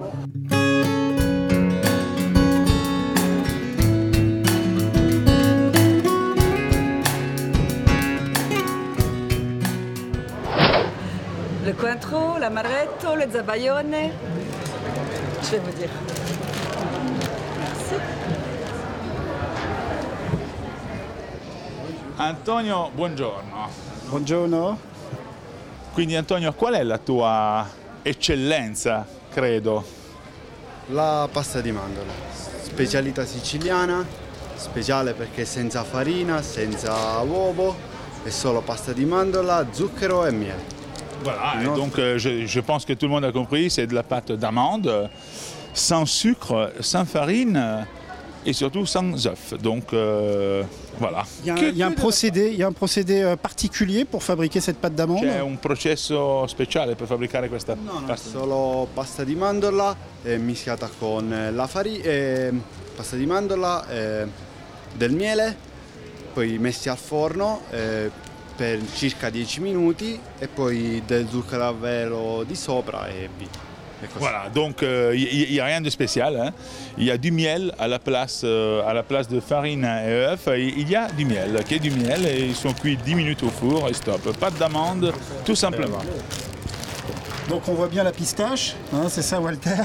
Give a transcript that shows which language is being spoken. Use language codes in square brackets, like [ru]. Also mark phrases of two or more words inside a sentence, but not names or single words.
[fr] Le cointreau, l'amaretto, le zabaione, je vais vous dire. Merci. [it] Antonio, buongiorno. Buongiorno. Quindi Antonio, qual è la tua eccellenza, credo? La pasta di mandorle, specialità siciliana, speciale perché senza farina, senza uovo, è solo pasta di mandorla, zucchero e miele. [fr] Voilà, et donc je pense que tout le monde a compris, c'est de la pâte d'amande, sans sucre, sans farine et surtout sans œufs. Donc voilà. Il y a un procédé particulier pour fabriquer cette pâte d'amande? [it] C'è un processo speciale per fabbricare questa pasta? Solo pasta di mandorla mischiata con la farina, pasta di mandorla, del miele, poi messi al forno per circa 10 minuti e poi del zucchero a velo di sopra e via. [fr] Voilà, donc il n'y a rien de spécial. Hein. Il y a du miel à la place de farine et œufs. Il y a du miel, qui est du miel, et ils sont cuits 10 minutes au four et stop. Pâte d'amande, tout simplement. Donc on voit bien la pistache, hein, c'est ça Walter?